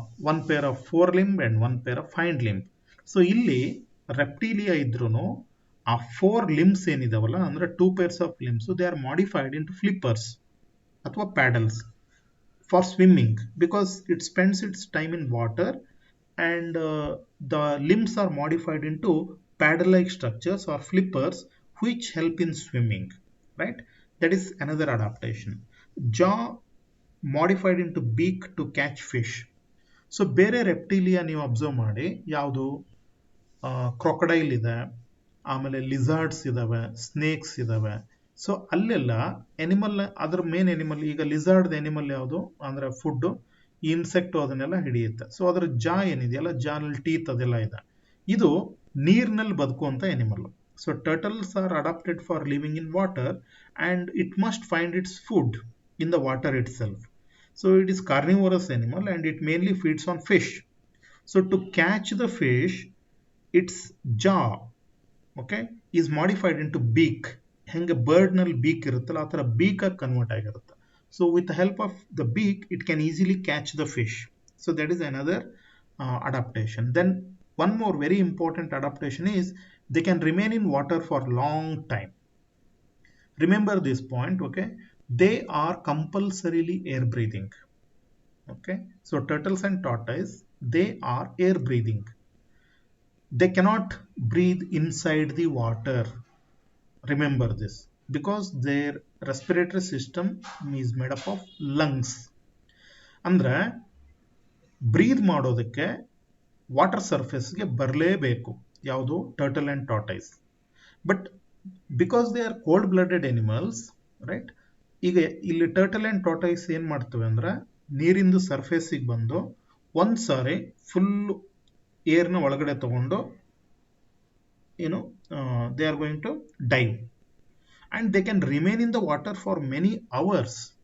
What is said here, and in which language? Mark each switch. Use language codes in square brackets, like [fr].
[en] one pair of forelimb and one pair of hind limb. [kn] So ಇಲ್ಲಿ ರೆಪ್ಟೀಲಿಯಾ ಇದ್ರೂ ಆ 4 limbs ಏನಿದಾವಲ್ಲ ಅಂದ್ರೆ [en] 2 pairs of limbs they are modified into flippers [kn] ಅಥವಾ [en] Paddles for swimming because it spends its time in water, and the limbs are modified into paddle-like structures or flippers which help in swimming, right? That is another adaptation. Jaw modified into beak to catch fish. [kn] So ಬೇರೆ ರೆಪ್ಟಿಲಿಯಾ ನೀವು observe ಮಾಡಿ, ಯಾವುದು crocodile ಇದೆ, ಆಮೇಲೆ ಲಿಸಾರ್ಡ್ಸ್ ಇದಾವೆ, snakes ಇದಾವೆ. So ಅಲ್ಲೆಲ್ಲ animal, ಅದ್ರ ಮೇನ್ ಎನಿಮಲ್, ಈಗ ಲಿಸಾರ್ಡ್ ಎನಿಮಲ್ ಯಾವುದು ಅಂದ್ರೆ ಫುಡ್, ಇನ್ಸೆಕ್ಟ್ ಅದನ್ನೆಲ್ಲ ಹಿಡಿಯುತ್ತೆ. ಸೊ ಅದ್ರ ಜಾ ಏನಿದೆಯಲ್ಲ, ಜಾನಲ್ಲಿ ಟೀತ್ ಅದೆಲ್ಲ ಇದೆ. ಇದು ನೀರಿನಲ್ಲಿ ಬದುಕುವಂತ animal. [en] So turtles are adapted for living in water and it must find its food in the water itself. So it is carnivorous animal and it mainly feeds on fish. So to catch the fish, its jaw, okay, is modified into beak. [kn] ಹೆಂಗೆ bird ನಲ್ಲಿ beak ಇರುತ್ತಲ್ಲ ಆ ಥರ beak ಆಗಿ convert ಆಗಿರುತ್ತೆ. [en] So with the help of the beak it can easily catch the fish. So that is another adaptation. Then one more very important adaptation is they can remain in water for long time. Remember this point, okay? They are compulsorily air breathing. Okay, so turtles and tortoise, they are air breathing. They cannot breathe inside the water. Remember this, because their respiratory system is made up of lungs. [kn] ಅಂದ್ರೆ ಬ್ರೀದ್ ಮಾಡೋದಕ್ಕೆ water ಸರ್ಫೇಸ್ಗೆ ಬರಲೇಬೇಕು, ಯಾವುದು turtle and tortoise. [en] But because they are cold blooded animals, right? [kn] ಈಗ ಇಲ್ಲಿ turtle and tortoise ಏನ್ ಮಾಡ್ತವೆ ಅಂದ್ರೆ ನೀರಿಂದು ಸರ್ಫೇಸಿಗೆ ಬಂದು ಒಂದ್ಸಾರಿ ಫುಲ್ ಏರ್ನ ಒಳಗಡೆ ತಗೊಂಡು ಏನು [en] They are going to dive and they can remain in the water for many hours.